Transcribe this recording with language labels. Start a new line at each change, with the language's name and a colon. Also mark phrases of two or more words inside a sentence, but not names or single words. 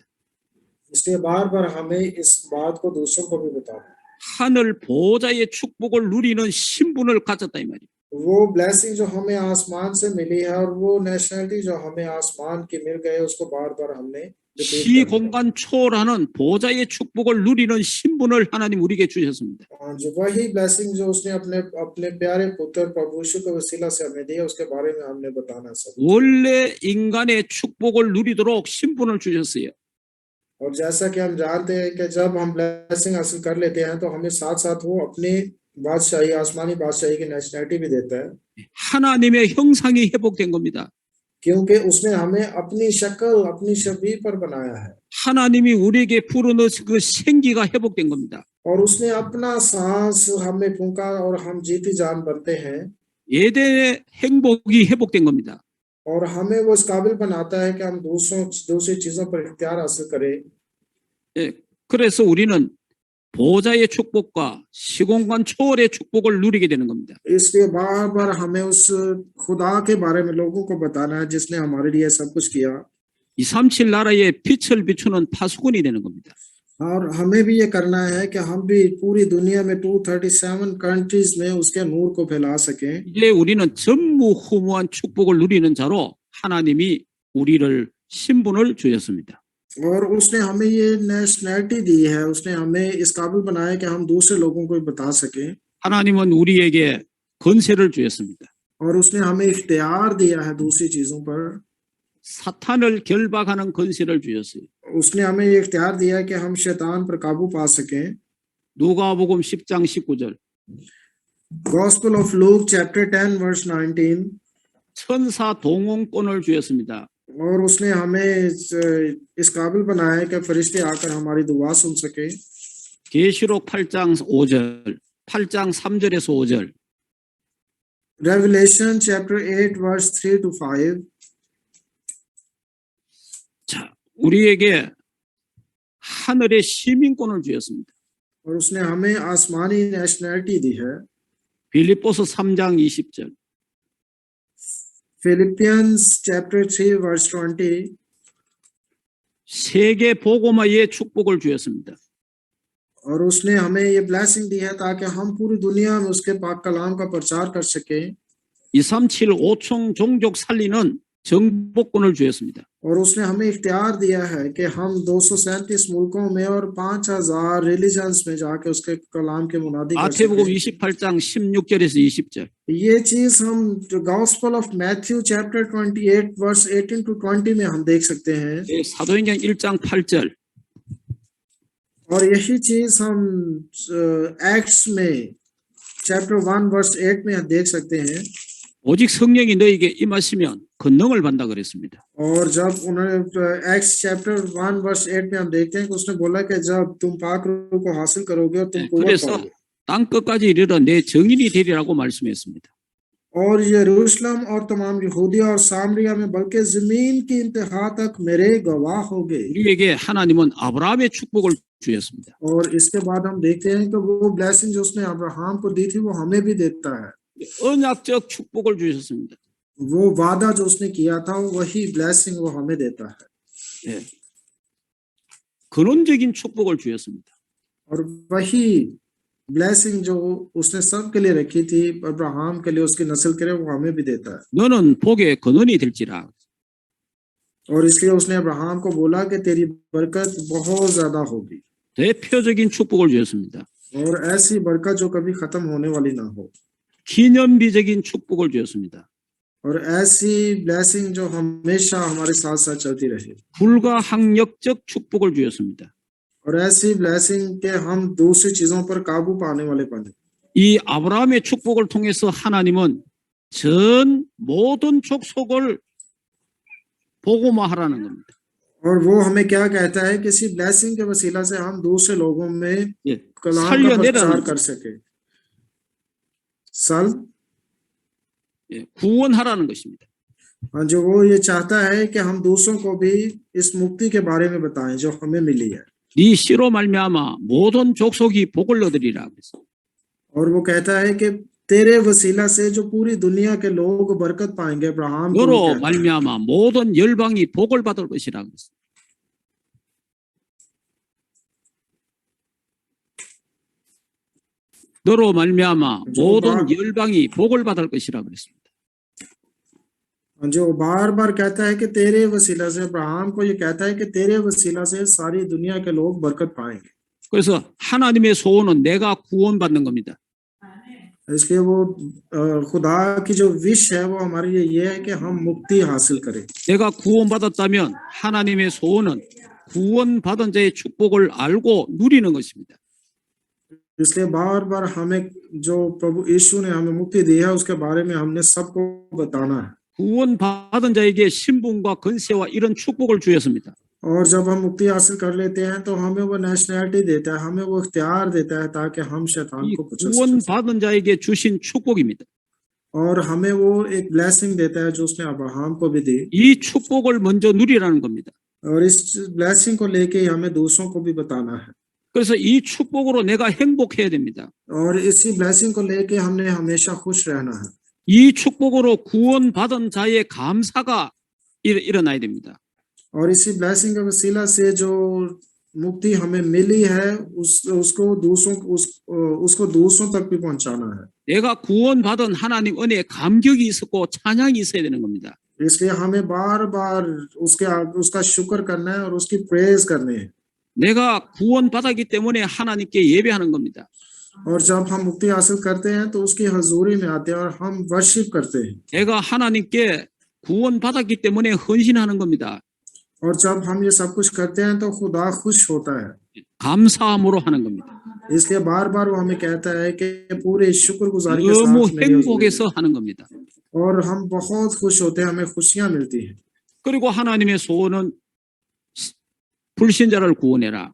Hindi: इसलिए बार बार हमें इस बात को दूसरों को भी बताना है।
Korean: 하늘 보좌의 축복을 누리는 신분을 가졌다 이 말이에요.
Hindi: वो ब्लेसिंग जो हमें आसमान से मिली है और वो नेशनलिटी जो हमें आसमान की मिल गई, उसको बार बार हमने repeat करना है।
Korean: 시공간 초월하는 보좌의 축복을 누리는 신분을 하나님 우리에게 주셨습니다.
Hindi: जो वही ब्लेसिंग जो उसने अपने अपने प्यारे पुत्र प्रभु यीशु के वसीला से हमें दी, उसके बारे में हमने बताना सब।
Korean: 원래 인간의 축복을 누리도록 신분을 주셨어요.
Hindi: और जैसा कि हम जानते हैं कि जब हम ब्लेसिंग हासिल कर लेते हैं, तो हमें साथ साथ वो अपनी बादशाही, आसमानी बादशाही की नेशनलिटी भी देता है,
Korean: 하나님의 형상이 회복된 겁니다.
Hindi: क्योंकि उसने हमें अपनी शक्ल, अपनी छवि पर बनाया है,
Korean: 하나님이 우리에게 불어넣은 그 생기가 회복된 겁니다.
Hindi: और उसने अपना सांस हमें फूंका और हम जीती जान बनते हैं,
Korean: 에덴의 행복이 회복된 겁니다.
Hindi: और हमें वो इस काबिल बनाता है कि हम दूसरी चीजों पर इख्तियार हासिल करें।
Korean: 예, 그래서 우리는 보좌의 축복과 시공간 초월의 축복을 누리게 되는 겁니다.
Hindi: इसलिए बार बार हमें उस खुदा के बारे में लोगों को बताना है, जिसने हमारे लिए सब कुछ किया,
Korean: 237 나라에 빛을 비추는 파수꾼이 되는 겁니다.
Hindi: और हमें भी ये करना है कि हम भी पूरी दुनिया में 237 कंट्रीज में उसके नूर को फैला सकें।
Korean: 이제 우리는 전무후무한 축복을 누리는 자로 하나님이 우리를 신분을 주셨습니다.
Hindi: और उसने हमें ये नेशनलिटी दी है, उसने हमें इस काबिल बनाया कि हम दूसरे लोगों को बता सकें,
Korean: 하나님은 우리에게 권세를 주셨습니다.
Hindi: और उसने हमें इख्तियार दिया है दूसरी चीजों पर।
Korean: 사탄을 결박하는 권세를 주셨어요.
Hindi: उसने हमें ये इख्तियार दिया है कि हम शैतान पर काबू पा सकें।
Korean: 누가복음 10장 19절.
English: Gospel of Luke chapter 10 verse 19.
Korean: 천사 동원권을 주셨습니다.
Hindi: और उसने हमें इस काबिल बनाया है कि फरिश्ते आकर हमारी दुआ सुन सके।
Korean: 계시록 8장 5절, 8장 3절에서 5절.
English: Revelation chapter 8 verse 3 to 5.
Korean: 자, 우리에게 하늘의 시민권을 주셨습니다.
Hindi: और उसने हमें आसमानी नेशनलिटी दी है।
Korean: 빌립보서 3장 20절.
English: Philippians chapter 3 verse 20.
Korean: 세계 복음화의 축복을 주셨습니다.
Hindi: और उसने हमें ये ब्लेसिंग दी है ताकि हम पूरी दुनिया में उसके पाक कलाम का प्रचार कर सके।
Korean: 237 5총 종족 살리는 정복권을 주셨습니다.
Hindi: और उसने हमें इख्तियार दिया है कि हम 237 मुल्कों में और 5000 रिलीजन्स में जाके उसके कलाम के मुनादी कर
Korean: 마태복음
Hindi: सके।
Korean: 28장 16절에서 20절.
Hindi: ये चीज हम
English: Gospel of Matthew chapter 28 verse 18 to 20
Hindi: में हम देख सकते हैं।
Korean: 사도행전 1장 8절.
Hindi: और यही चीज हम एक्ट्स में
English: chapter 1 verse 8
Hindi: में देख सकते हैं।
Korean: 오직 성령이 너에게 임하시면 권능을 받는다 그랬습니다.
Hindi: और जब उन्होंने
English: Acts chapter 1 verse 8
Hindi: में हम देखते हैं कि उसने बोला कि जब तुम पाक रूह को हासिल करोगे और तुम कुव्वत
Korean: 그래서
Hindi: पाओगे
Korean: 땅 끝까지 이르러 내 증인이 되리라고 말씀했습니다.
Hindi: और यरूशलेम और तमाम यहूदिया और सामरिया में बल्कि जमीन की इंतहा तक मेरे गवाह होगे।
Korean: 우리에게 하나님은 아브라함의 축복을 주셨습니다.
Hindi: और इसके बाद हम देखते हैं कि वो ब्लेसिंग जो उसने अब्राहम को दी थी वो हमें भी देता है।
Korean: 언약적 축복을 주셨습니다.
Hindi: वो वादा जो उसने किया था वही ब्लेसिंग वो हमें देता है।
Korean: 예. 근원적인 축복을 주셨습니다.
Hindi: और वही ब्लेसिंग जो उसने सबके लिए रखी थी, अब्राहम के लिए, उसकी नस्ल के लिए, वो हमें भी देता है।
Korean: 너는 복의 근원이 될지라.
Hindi: और इसलिए उसने अब्राहम को बोला कि तेरी बरकत बहुत ज्यादा होगी
Korean: 대표적인 축복을 주셨습니다.
Hindi: और ऐसी बरकत जो कभी खत्म होने वाली ना हो
Korean: 기념비적인 축복을 주셨습니다.
Hindi: और ऐसी ब्लेसिंग जो हमेशा हमारे साथ साथ चलती रहे
Korean: 불가항력적 축복을 주셨습니다.
Hindi: और ऐसी ब्लेसिंग के हम दूसरी चीजों पर काबू पाने वाले बने।
Korean: 이 아브라함의 축복을 통해서 하나님은 전 모든 족속을 복음화하라는 겁니다.
Hindi: और वो हमें क्या कहता है कि इसी ब्लेसिंग के वसीला से हम दूसरे लोगों में
Korean: 예,
Hindi: कलाम का प्रचार
Korean: 살려내라는
Hindi: कर सके। सल
Korean: 예, 구원하라는 것입니다.
Hindi: हाँ, जो वो ये चाहता है कि हम दूसरों को भी इस मुक्ति के बारे में बताएं जो हमें मिली है।
Korean: 네 씨로 말미암아 모든 족속이 복을 얻으리라 그랬어.
Hindi: और वो कहता है कि तेरे वसीला से जो पूरी दुनिया के लोग बरकत पाएंगे। अब्राहम को वो
Korean: 너로
Hindi: कहता है।
Korean: 말미암아 모든 열방이 복을 받을 것이라 그랬어. 너로 말미암아 모든 열방이 복을 받을 것이라 그랬습니다.
Hindi: जो बार बार कहता है कि तेरे वसीला से, अब्राहम को ये कहता है कि तेरे वसीला से सारी दुनिया के लोग बरकत पाएंगे।
Korean: 그래서 하나님의 소원은 내가 구원받는 겁니다.
Hindi: इसलिए वो खुदा की जो विश है वो हमारे लिए ये है कि हम मुक्ति हासिल करें।
Korean: 내가 구원받았다면 하나님의 소원은 구원받은 자의 축복을 알고 누리는 것입니다.
Hindi: इसलिए बार बार हमें जो प्रभु यीशु ने हमें मुक्ति दी है उसके बारे में हमने सबको बताना है।
Korean: 구원받은 자에게 신분과 권세와 이런 축복을 주셨습니다.
Hindi: और जब हम मुक्ति हासिल कर लेते हैं तो हमें वो नेशनैलिटी देता है, हमें वो इख्तियार देता है ताकि हम शैतान
Korean: 이
Hindi: को कुचल सकें।
Korean: 구원받은 자에게 주신 축복입니다.
Hindi: और हमें वो एक ब्लेसिंग देता है जो उसने अब्राहम को भी दी।
Korean: 이 축복을 먼저 누리라는 겁니다.
Hindi: और इस ब्लेसिंग को लेके हमें दूसरों को भी बताना है।
Korean: 그래서 이 축복으로 내가 행복해야 됩니다.
Hindi: और इसी ब्लेसिंग को लेके हमने हमेशा खुश रहना है।
Korean: 이 축복으로 구원받은 자의 감사가 일어나야 됩니다.
Hindi: और इसी ब्लेसिंग के वसीला से जो मुक्ति हमें मिली है उसको दूसरों तक भी पहुंचाना है।
Korean: 내가 구원받은 하나님 은혜에 감격이 있었고 찬양이 있어야 되는 겁니다.
Hindi: इसलिए हमें बार बार उसका शुक्र करना है और उसकी प्रेज करनी है।
Korean: 내가 구원받았기 때문에 하나님께 예배하는 겁니다.
Hindi: और जब हम मुक्ति हासिल करते हैं तो उसकी हजूरी में आते हैं और हम वर्शिप करते हैं।
Korean: 내가 하나님께 구원받았기 때문에 헌신하는 겁니다.
Hindi: और जब हम ये सब कुछ करते हैं तो खुदा खुश होता है।
Korean: 감사함으로 하는 겁니다.
Hindi: इसलिए बार बार वो हमें कहता है कि पूरे शुक्रगुजारी के
Korean: 너무
Hindi: साथ मेरी हजूरी में।
Korean: 행복해서 하는 겁니다.
Hindi: और हम बहुत खुश होते हैं, हमें खुशियां मिलती हैं।
Korean: 그리고 하나님의 소원은 불신자를 구원해라.